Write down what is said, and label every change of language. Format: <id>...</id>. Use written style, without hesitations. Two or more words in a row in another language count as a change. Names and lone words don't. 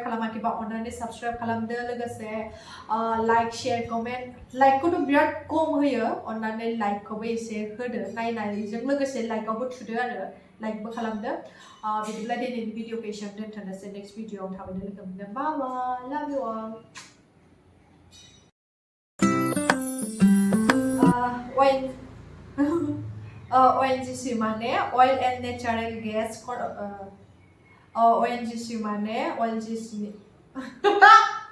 <brx>खालामाखैबा अन्नानै साबस्क्राइब खालामदो लोगोसे</brx> <en>like share comment</en> <brx>लाइकखौथ' बिराद खम होयो अन्नानै लाइकखौबो एसे होदो नायनायजों लोगोसे लाइकआवबो थुदो आरो लाइकबो खालामदो बिदिब्ला दिनैनि भिडिअखौ एसेयावनो दोनथ'नोसै</brx> <en>next video</en> <brx>थाबैनो लोगो मोनगोन बाय</brx> <en>love you all</en> <brx>ONGC माने</brx> <en>oil and natural gas</en> <brx>ONGC माने ONGC</brx>